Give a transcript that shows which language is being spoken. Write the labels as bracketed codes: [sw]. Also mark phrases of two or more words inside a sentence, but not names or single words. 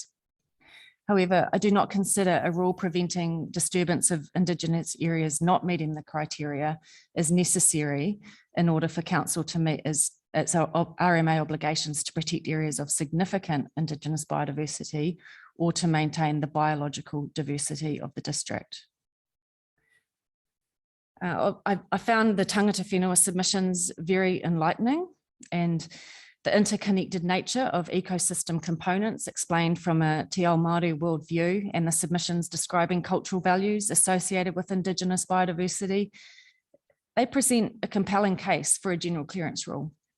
[en] However, I do not consider a rule preventing disturbance of Indigenous areas not meeting the criteria as necessary in order for Council to meet its RMA obligations to protect areas of significant Indigenous biodiversity or to maintain the biological diversity of the district. I found the [mi] tangata whenua [en] submissions very enlightening, and the interconnected nature of ecosystem components explained from a [mi] Te Ao Māori [en] worldview and the submissions describing cultural values associated with Indigenous biodiversity, they present a compelling case for a general clearance rule.